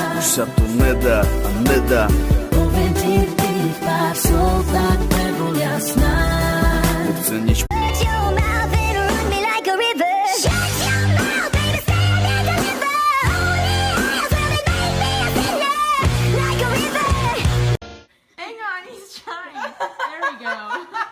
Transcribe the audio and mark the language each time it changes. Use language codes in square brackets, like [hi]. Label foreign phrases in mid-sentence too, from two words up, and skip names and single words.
[sk] sa to nedá a nedá. Poviem ti pár slov, tak nebol jasná. Nechce nič. [en] Shut your mouth and run me like a river. Shut your mouth, baby, stand and deliver. Only eyes will make me a sinner, like a river. Hang on, he's trying. There we go.